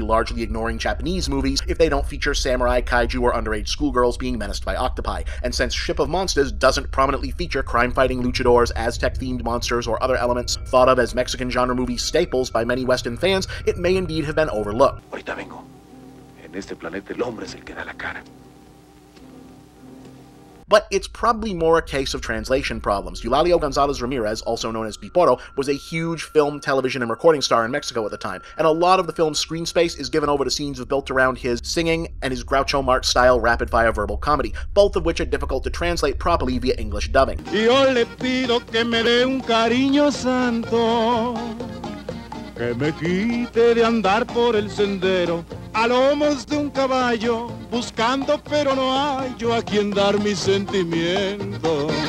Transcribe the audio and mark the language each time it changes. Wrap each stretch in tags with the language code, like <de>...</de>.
<en>largely ignoring Japanese movies if they don't feature samurai, kaiju, or underage schoolgirls being menaced by octopi, and since Ship of Monsters doesn't prominently feature crime-fighting luchadors, Aztec-themed monsters, or other elements thought of as Mexican genre movie staples by many Western fans, it may indeed have been overlooked.</en> <es>Ahorita vengo. En este planeta el hombre es el que da la cara.</es> <en>But it's probably more a case of translation problems. Eulalio Gonzalez Ramirez, also known as Piporo, was a huge film, television, and recording star in Mexico at the time, and a lot of the film's screen space is given over to scenes built around his singing and his Groucho Marx-style rapid-fire verbal comedy, both of which are difficult to translate properly via English dubbing.</en> <es>Yo le pido que me dé un cariño santo, que me quite de andar por el sendero, a lomos de un caballo, buscando pero no hallo a quien dar mi sentimiento.</es>